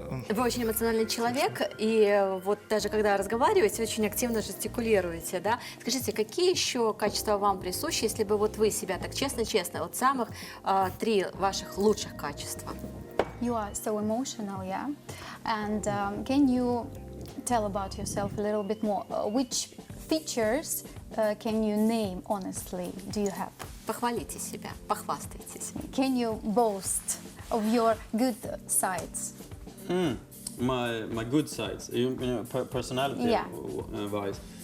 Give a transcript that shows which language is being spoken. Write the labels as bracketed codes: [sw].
[ru] Вы очень эмоциональный человек, и вот даже когда разговариваете, очень активно жестикулируете, да? Скажите, какие еще качества вам присущи, если бы вот вы себя так честно-честно, вот самых 3 ваших лучших качества? [en] You are so emotional, yeah. And can you tell about yourself a little bit more? Which features can you name honestly? Do you have? [ru] Похвалите себя, похвастайтесь. [en] Can you boast of your good sides? My good sides, you know, personality wise.